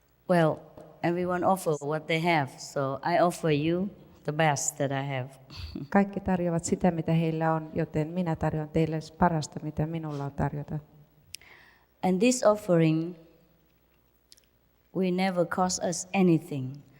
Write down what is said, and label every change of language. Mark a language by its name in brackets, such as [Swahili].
[English] Well, everyone offer what they have, so I offer you the best that I have. [Finnish] Kaikki tarjoavat sitä, mitä heillä on, joten minä tarjoan teille parasta, mitä minulla on tarjota. [English] And this offering will never cost us anything.